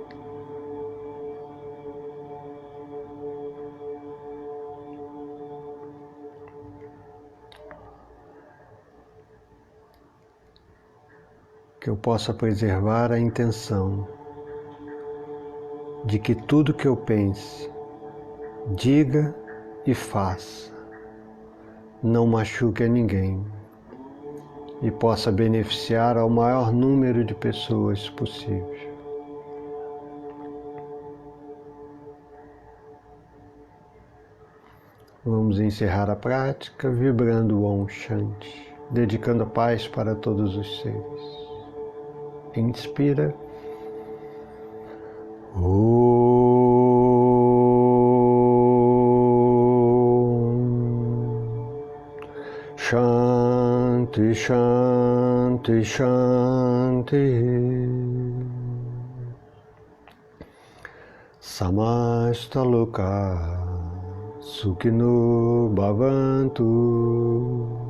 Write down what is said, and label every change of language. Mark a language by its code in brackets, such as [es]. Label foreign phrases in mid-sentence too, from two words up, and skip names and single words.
[pt] Que eu possa preservar a intenção de que tudo que eu pense, diga e faça não machuque a ninguém e possa beneficiar ao maior número de pessoas possível. Vamos encerrar a prática vibrando o [sa] ॐ शान्ति, [pt] dedicando a paz para todos os seres. Inspira. [sa] शान्ति, शान्ति, शान्ति. समस्त लोक सुखिनो भवन्तु.